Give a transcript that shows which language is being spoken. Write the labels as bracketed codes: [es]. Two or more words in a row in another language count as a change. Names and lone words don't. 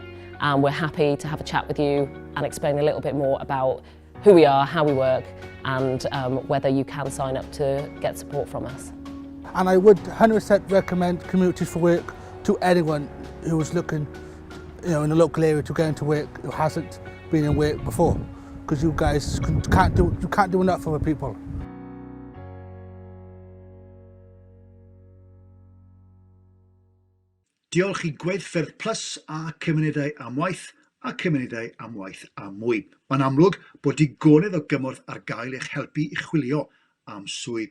[en] And we're happy to have a chat with you and explain a little bit more about who we are, how we work, and whether you can sign up to get support from us. And I would 100% recommend Communities for Work to anyone who is looking, in the local area to get into work who hasn't been in work before, because you guys can't do enough for the people. [cy] Diolch I Gweithffyrdd Plus a Cymunedau am Waith a Cymunedau am Waith a Mwy. Mae'n amlwg bod digonedd o gymorth ar gael eich helpu I chwilio am swydd.